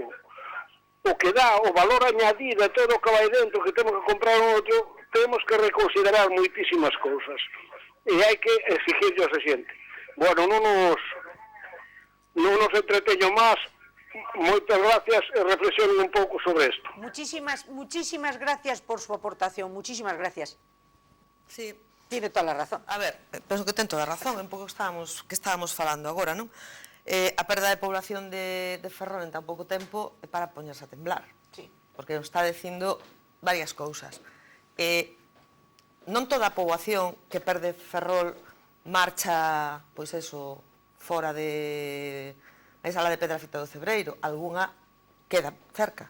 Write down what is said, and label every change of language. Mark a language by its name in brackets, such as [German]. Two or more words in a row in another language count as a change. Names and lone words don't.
[Galician] O que dá o valor añadido a todo o que vai dentro, que temos que comprar outro, temos que reconsiderar moitísimas cousas. E hai que exigirlle a xente. Bueno, non nos entreteño máis. Moitas gracias e reflexionen un pouco sobre isto. [Spanish] Muchísimas gracias por su aportación, muchísimas gracias. Sí. Tiene toda a razón. [Galician] A ver, penso que ten toda a razón, un pouco que estábamos falando agora, non? A perda de población de Ferrol en tan pouco tempo é para poñerse a temblar. [Spanish] Sí. [Galician] Porque nos está dicindo varias cousas. Non toda a poboación que perde Ferrol marcha, pois eso, fora de a sala de Pedrafita do Cebreiro, algunha queda cerca.